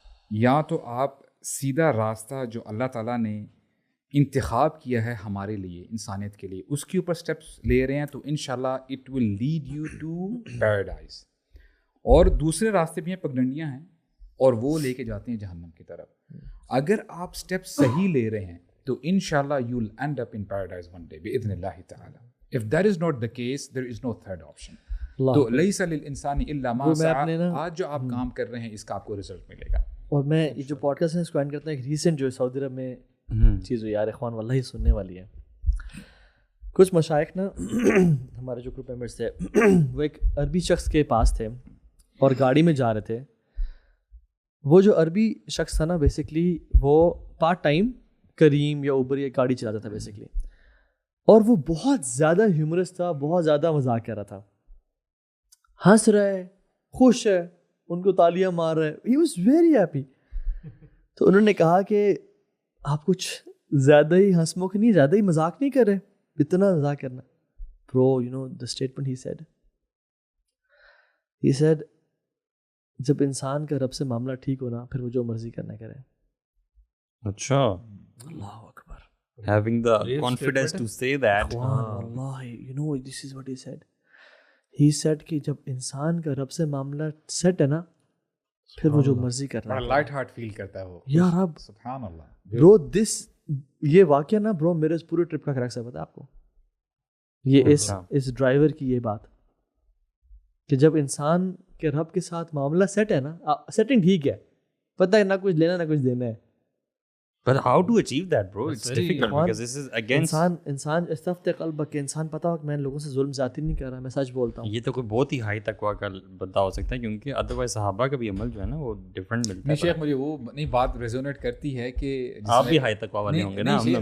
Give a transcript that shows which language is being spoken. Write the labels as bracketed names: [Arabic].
[Urdu] یا تو آپ سیدھا راستہ جو اللہ تعالیٰ نے انتخاب کیا ہے ہمارے لیے, انسانیت کے لیے, اس کے اوپر اسٹیپس لے رہے ہیں تو انشاءاللہ [English] It will lead you to paradise. [Urdu] اور دوسرے راستے بھی ہیں, پگڈنڈیاں ہیں, اور وہ لے کے جاتے ہیں جہنم کی طرف. اگر آپ اسٹیپس صحیح لے رہے ہیں تو انشاءاللہ [English] you will end up in paradise one day [Urdu] باذن اللہ تعالی. [English] If that is not the case there is no third option. [Arabic] تو لیس للانسان الا ما سعى. [Urdu] آج جو آپ کام کر رہے ہیں اس کا آپ کو رزلٹ ملے گا. اور میں یہ جو پوڈ کاسٹ ہے اس کو اینڈ کرتا ہوں, ایک ریسنٹ جو سعودی عرب میں چیز ہوئی یار اخوان واللہ سننے والی ہے. کچھ مشائخ نا ہمارے جو گروپ ممبرس تھے وہ ایک عربی شخص کے پاس تھے اور گاڑی میں جا رہے تھے. وہ جو عربی شخص تھا نا بیسکلی وہ پارٹ ٹائم کریم یا اوبر یا گاڑی چلاتا تھا بیسکلی, اور وہ بہت زیادہ ہیومرس تھا, بہت زیادہ مذاق کر رہا تھا, ہنس رہا ہے, خوش ہے, ان کو تالیاں مار رہے. [English] He was very happy. [Urdu] تو انہوں نے کہا کہ آپ کچھ زیادہ ہی ہنس مکھ نہیں, زیادہ ہی مذاق نہیں کر رہے, اتنا مذاق کرنا. [English] bro you know the statement he said [Urdu] جب انسان کا رب سے معاملہ ٹھیک ہونا پھر وہ جو مرضی کرنا کرے. اچھا, [Arabic] اللہ اکبر. [English] having the confidence to say that. Allah, you know this is what he said. He said [Urdu] کہ جب انسان کا رب سے معاملہ سیٹ ہے نا پھر وہ جو مرضی کرنا ہے. بڑا لائٹ ہارٹ فیل کرتا ہے وہ. یا رب سبحان اللہ. برو دس یہ واقعہ نا برو میرے پورے ٹرپ کا کریکس ہے, پتہ ہے آپ کو یہ اس ڈرائیور کی یہ بات کہ جب انسان کے رب کے ساتھ معاملہ سیٹ ہے نا, سیٹنگ ٹھیک ہے, پتہ ہے نہ کچھ لینا نہ کچھ دینا ہے. [English] But how to achieve that, bro? It's difficult because this is against [Urdu] انسان استفت قلب کہ انسان پتہ ہو کہ میں لوگوں سے ظلم زیادتی نہیں کر رہا, میں سچ بولتا ہوں. یہ تو کوئی بہت ہی ہائی تقویٰ کا بندہ ہو سکتا ہے کیونکہ ادروائز صحابہ کا بھی عمل جو ہے نا وہ ڈفرینٹ ملتا ہے. شیخ مجھے وہ نہیں بات ریزونیٹ کرتی ہے کہ آپ بھی ہائی تقویٰ والے ہوں گے نا.